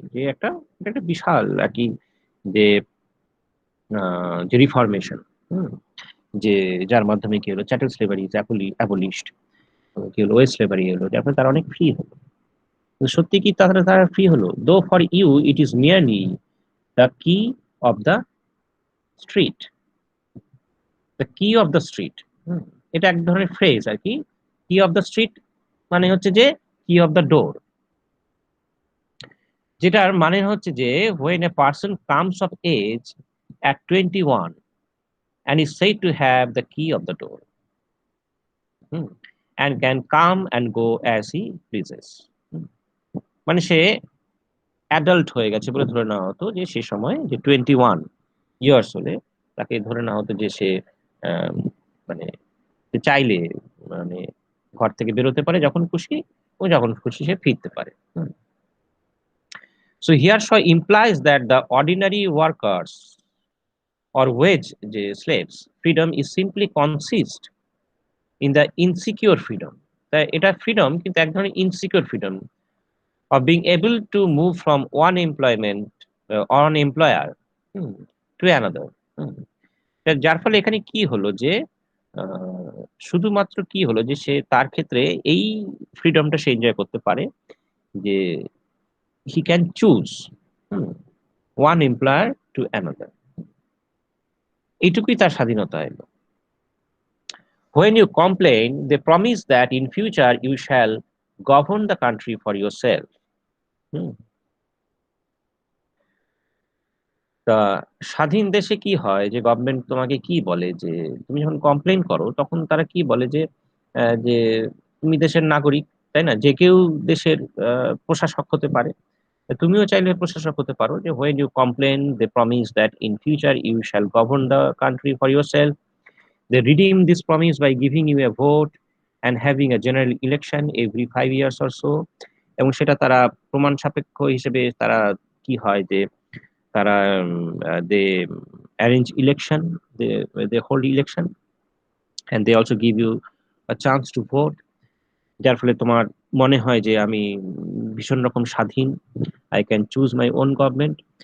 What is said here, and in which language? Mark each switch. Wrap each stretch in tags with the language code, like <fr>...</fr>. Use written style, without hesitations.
<bn>যে একটা, এটা একটা বিশাল আর কি, যে যে রিফরমেশন, যে যার মাধ্যমে কি হলো</bn> <en>chattel slavery is abolished,</en> <bn>কি হলো ওয়েজ স্লেভারি হলো, যার ফলে তারা অনেক ফ্রি হলো। কিন্তু সত্যি কি তারা তারা ফ্রি হলো?</bn> <en>Though for you it is merely the key of the street. The key of the street,</en> <bn>এটা এক ধরনের ফ্রেজ আর কি।</bn> <en>key of the street</en> <bn>মানে হচ্ছে যে</bn> <en>key of the door,</en> <bn>যেটার মানে হচ্ছে যে</bn> <en>when a person comes of age at 21 and is said to have the key of the door,</en> <bn>hmm,</bn> <en>and can come and go as he pleases।</en> <bn>হুম, মানে সে adult হয়ে গেছে বলে ধরে নেওয়া হতো, যে সে সময় যে 21 ইয়ার্স হলে তাকে ধরে নেওয়া হতো যে সে আহ, মানে সে চাইলে মানে ঘর থেকে বেরোতে পারে যখন খুশি, ও যখন খুশি সে ফিরতে পারে।</bn> <en>So here Shaw implies that the ordinary workers or wage যে slaves freedom is simply consist in the insecure freedom.</en> <bn>তাই এটা ফ্রিডম কিন্তু এক ধরনের insecure freedom</bn> <en>of being able to move from one employment on employer to another. Hmm.</en> <bn>যার ফলে এখানে কি হলো যে শুধুমাত্র কি হলো যে সে তার ক্ষেত্রে এই ফ্রিডমটা সে এনজয় করতে পারে যে</bn> <en>he can choose one employer to another,</en> <bn>এইটুকুই তার স্বাধীনতা এলো।</bn> <en>When you complain, they promise that in future you shall govern the country for yourself. Hmm.</en> <bn>তা স্বাধীন দেশে কি হয় যে গভর্নমেন্ট তোমাকে কি বলে যে তুমি যখন কমপ্লেন করো তখন তারা কি বলে যে তুমি দেশের নাগরিক, তাই না, যে কেউ দেশের প্রশাসক হতে পারে। তুমিও চাইলে প্রশাসক হতে পারো।</bn> <en>যে when you complain they promise that in future you shall govern the country for yourself. They redeem this promise by giving you a vote and having a general election every 5 years or so.</en> <bn>এবং সেটা তারা প্রমাণ সাপেক্ষ হিসেবে তারা কি হয় যে তারা</bn> <en>they arrange election, they hold election and they also give you a chance to vote,</en> <bn>যার ফলে তোমার মনে হয় যে আমি ভীষণ রকম স্বাধীন,</bn> <en>I can choose my own government.</en>